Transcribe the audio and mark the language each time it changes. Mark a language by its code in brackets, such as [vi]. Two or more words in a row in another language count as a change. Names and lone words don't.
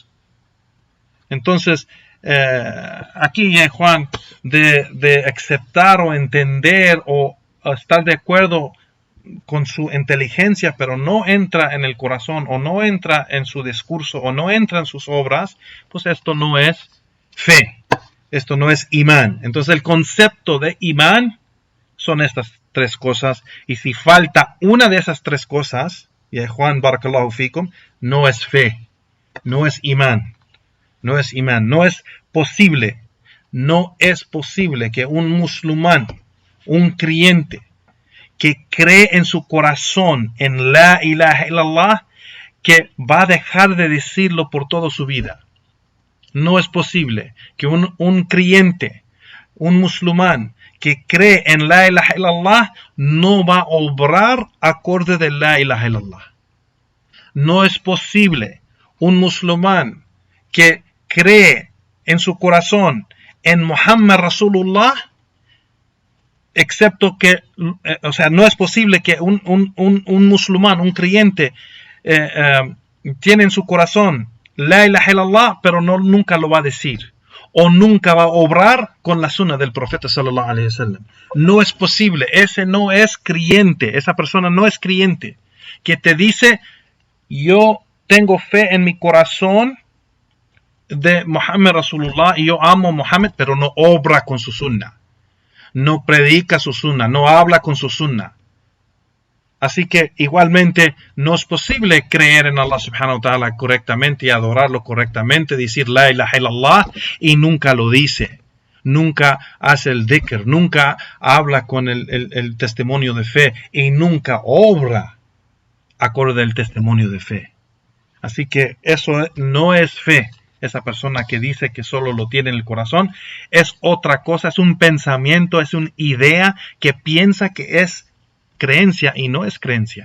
[es] Entonces, aquí Juan, de aceptar o entender o estar de acuerdo con su inteligencia, pero no entra en el corazón, o no entra en su discurso, o no entra en sus obras, pues esto no es fe, esto no es imán. Entonces el concepto de imán son estas tres cosas, y si falta una de esas tres cosas, y Juan [ar] بارك الله فيكم, [es] no es fe, no es imán, no es imán, no es posible que un musulmán, un creyente, que cree en su corazón en [ar] لا إله إلا الله, [es] que va a dejar de decirlo por toda su vida. No es posible que un creyente, un musulmán que cree en [ar] لا إله إلا الله [es] no va a obrar acorde de [ar] لا إله إلا الله. [es] No es posible un musulmán que cree en su corazón en [ar] محمد رسول الله, [es] excepto que, no es posible que un musulmán, un creyente, tiene en su corazón [ar] لا إله إلا الله, [es] pero nunca lo va a decir, o nunca va a obrar con la sunna del profeta [ar] صلى الله عليه وسلم. [es] No es posible, ese no es creyente, esa persona no es creyente, que te dice, yo tengo fe en mi corazón de [ar] محمد رسول الله [es] y yo amo a Muhammad, pero no obra con su sunna, no predica su sunna, no habla con su sunna. Así que igualmente no es posible creer en [ar] الله سبحانه وتعالى [es] correctamente y adorarlo correctamente, decir [ar] لا إله إلا الله [es] y nunca lo dice, nunca hace el dhikr, nunca habla con el testimonio de fe y nunca obra acorde al testimonio de fe. Así que eso no es fe. Esa persona que dice que solo lo tiene en el corazón es otra cosa, es un pensamiento, es una idea que piensa que es creencia y no es creencia.